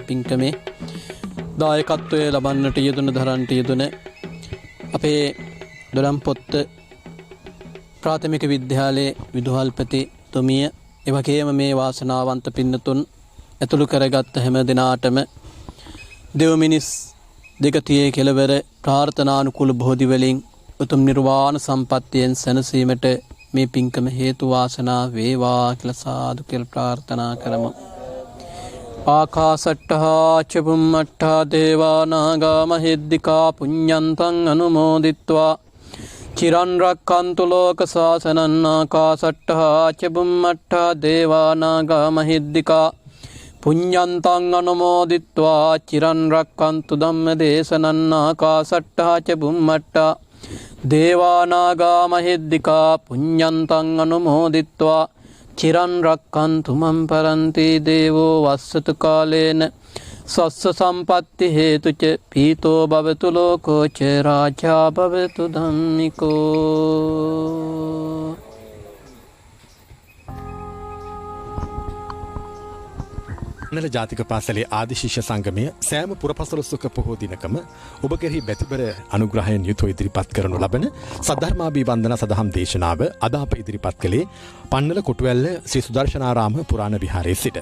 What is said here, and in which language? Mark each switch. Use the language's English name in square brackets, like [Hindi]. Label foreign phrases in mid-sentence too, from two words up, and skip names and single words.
[Sinhala] පින්කමේ දායකත්වය ලබන්නට යෙදුන දරන්නට යෙදුන අපේ දොළම්පොත්ත ප්‍රාථමික විද්‍යාලයේ විදුහල්පති තුමිය එවැගේම මේ වාසනාවන්ත පින්නතුන් ඇතුළු කරගත් හැම දිනාටම දෙව මිනිස් දෙකතියේ කෙලවර ප්‍රාර්ථනානුකූල බෝධි වලින් උතුම් නිර්වාණ සම්පත්තියෙන් සැනසීමට මේ පින්කම හේතු වාසනා වේවා කියලා සාදු කියලා ප්‍රාර්ථනා කරමු. [Pali] ආකාසට්ඨා ච බුම්මට්ඨා දේවා නාග මහිද්దికා පුඤ්ඤන්තං අනුමෝදිත්වා චිරන් රක්ඛන්තු ලෝක සාසනං. ආකාසට්ඨා ච බුම්මට්ඨා දේවා නාග මහිද්దికා පුඤ්ඤන්තං අනුමෝදිත්වා චිරන් රක්ඛන්තු ධම්ම දේශනං. ආකාසට්ඨා ච බුම්මට්ඨා දේවා නාග මහිද්దికා පුඤ්ඤන්තං අනුමෝදිත්වා චිරන් රක්ඛන්තු මම් පරන්ති. දේවෝ වස්සතු කාලේන සස්ස සම්පත්ති හේතුච පීතෝ භවතු ලෝකෝ ච රාජා භවතු ධම්මිකෝ. [Sinhala] නල ජාතික පාසලේ ආදි ශිෂ්‍ය සංගමය සෑම පුරපසළොස්වක පොහෝ දිනකම ඔබ කෙරෙහි බැතිබර අනුග්‍රහයෙන් යුතුව ඉදිරිපත් කරනු ලබන සද්ධර්මාභිවන්දන සදහම් දේශනාව අද අප ඉදිරිපත් කළේ පන්නල කොටුවැල්ල ශ්‍රී සුදර්ශනාරාම පුරාණ විහාරයේ සිට.